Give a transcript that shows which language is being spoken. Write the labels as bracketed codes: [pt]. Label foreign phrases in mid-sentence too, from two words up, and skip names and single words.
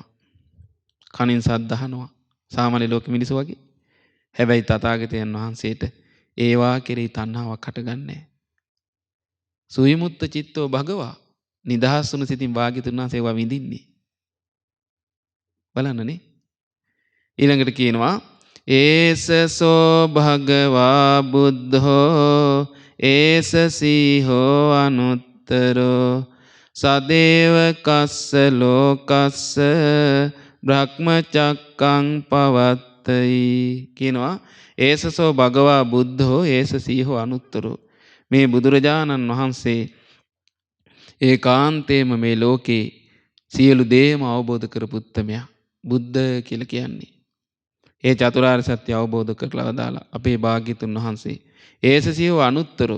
[si] කනින් සද්ද අහනවා. සාමාන්‍ය ලෝක මිනිස්සු වගේ. හැබැයි තථාගතයන් වහන්සේට ඒවා කෙරෙහි තණ්හාවක් හටගන්නේ නැහැ. [pi] සුවිමුත්ත චිත්තෝ භගවා [si] නිදහස් වුණු සිතින් වාග්යතුන් වහන්සේ ඒවා විඳින්නේ. බලන්නනේ. ඊළඟට කියනවා [pi] ඒසසෝ භගවා බුද්ධෝ ඒස සීහෝ අනුත්තරෝ සදේව කස්ස ලෝකස්ස බ්‍රහ්මචක්කං පවත්තයි කියනවා. ඒසසෝ භගවා බුද්ධෝ ඒස සීහෝ අනුත්තරෝ. [si] මේ බුදුරජාණන් වහන්සේ ඒකාන්තේම මේ ලෝකේ සියලු දේම අවබෝධ කරපු උත්තමයා. බුද්ධ කියලා කියන්නේ ඒ චතුරාර්ය සත්‍ය අවබෝධ කරලා දාලා අපේ භාග්‍යතුන් වහන්සේ [pi] ඒසසියෝ අනුත්තරෝ.